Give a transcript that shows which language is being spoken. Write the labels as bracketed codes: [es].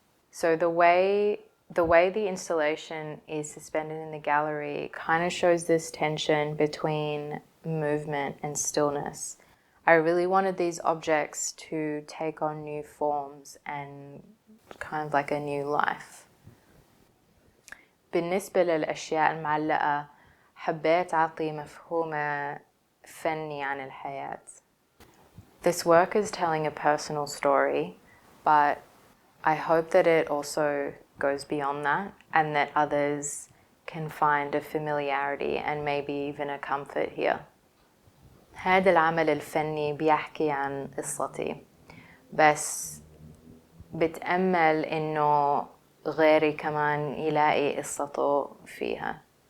[en] So the way the installation is suspended in the gallery kind of shows this tension between movement and stillness. I really wanted these objects to take on new forms and kind of like a new life. [ar] بالنسبة للأشياء المعلقة حبيت أعطي مفهوم فني عن الحياة. [en] This work is telling a personal story, but I hope that it also goes beyond that and that others can find a familiarity and maybe even a comfort here. [ar] هذا العمل الفني بيحكي عن قصتي، بس بتأمل إنه غيري كمان يلاقي قصته فيها.